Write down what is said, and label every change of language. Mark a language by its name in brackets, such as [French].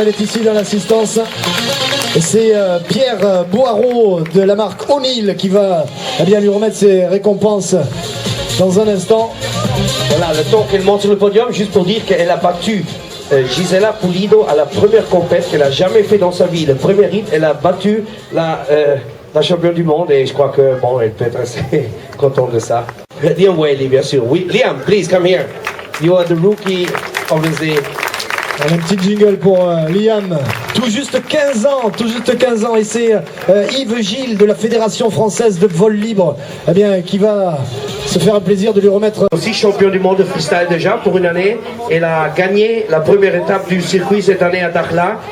[French] Elle est ici dans l'assistance. Et c'est Pierre Boireau de la marque O'Neill qui va eh bien, lui remettre ses récompenses dans un instant. Voilà, le temps qu'elle monte sur le podium, juste pour dire qu'elle a battu Gisela Pulido à la première compète qu'elle a jamais fait dans sa vie. Le premier hit, elle a battu la championne du monde et je crois que bon, elle peut être assez contente de ça. Liam Whaley, bien sûr. [English] Oui, Liam, please come here. You are the rookie of the day. [French] Un petit jingle pour Liam, tout juste 15 ans, et c'est Yves Gilles de la Fédération Française de Vol Libre eh bien, qui va se faire un plaisir de lui remettre... Aussi champion du monde de freestyle déjà pour une année. Elle a gagné la première étape du circuit cette année à Dakhla.